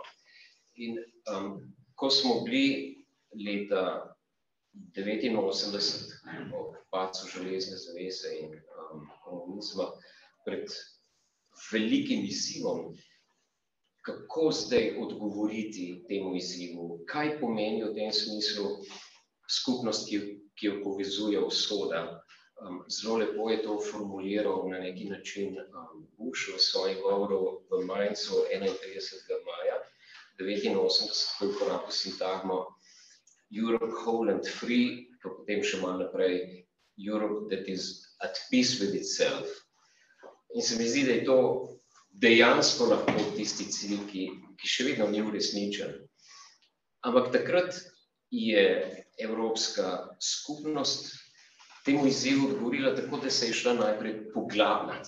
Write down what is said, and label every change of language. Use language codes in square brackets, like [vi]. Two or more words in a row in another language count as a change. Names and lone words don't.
[sl] In ko smo bili leta 1989 ob padcu železne zavese in komunizma pred velikim izzivom, kako zdaj odgovoriti temu izzivu, kaj pomeni v tem smislu skupnost, ki jo povezuje usoda. Zelo lepo je to formuliral na neki način Bush v svojem govoru v Mainzu 31. maja 1989, ko je uporabil sintagmo [en] Europe whole and free, [sl] pa potem še malo naprej [en] Europe that is at peace with itself. [sl] In se mi zdi, da je to dejansko lahko tisti cilj, ki še vedno ni uresničen. Ampak takrat je Evropska skupnost temu izzivu odgovorila tako, da se je šla najprej poglabljati.